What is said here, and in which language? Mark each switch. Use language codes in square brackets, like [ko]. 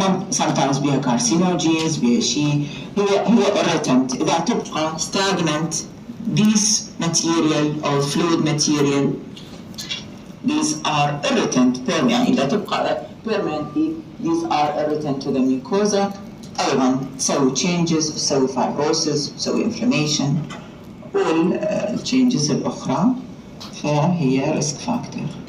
[ar] sometimes بها carcinogens بها شيء هي irritant. إذا تبقى [en] stagnant these material or fluid material these are irritant [ar] يعني إذا تبقى [en] permanently these are irritant to the mucosa. [ar] أيضا تسوي changes تسوي fibrosis تسوي inflammation والchanges الأخرى فهي risk factor.